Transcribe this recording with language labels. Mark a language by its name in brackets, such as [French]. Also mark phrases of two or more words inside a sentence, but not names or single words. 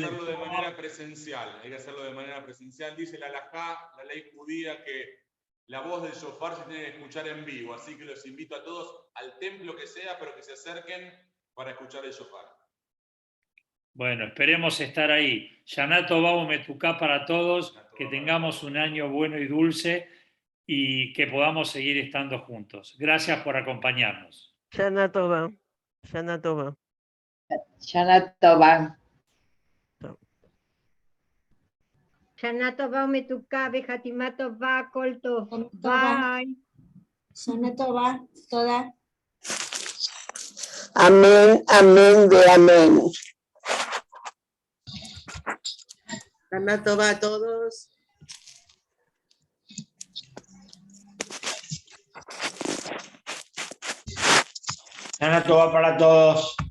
[Spanish] Hay que hacerlo de manera presencial, dice la halajá, la ley judía, que la voz del shofar se tiene que escuchar en vivo, así que los invito a todos al templo que sea, pero que se acerquen para escuchar el shofar. Bueno, esperemos estar ahí. [Hebrew] שנה טובה ומתוקה [Spanish] para todos, que tengamos un año bueno y dulce y que podamos seguir estando juntos. Gracias por acompañarnos. [Hebrew] שנה טובה. שנה טובה. שנה טובה. שנה טובה ומתוקה, בחתימה טובה, כל טוב. Bye. שנה טובה, toda. [Spanish] Amén, amén de amén. [Hebrew] שנה טובה [Spanish] a todos. [Hebrew] שנה טובה [Spanish] para todos.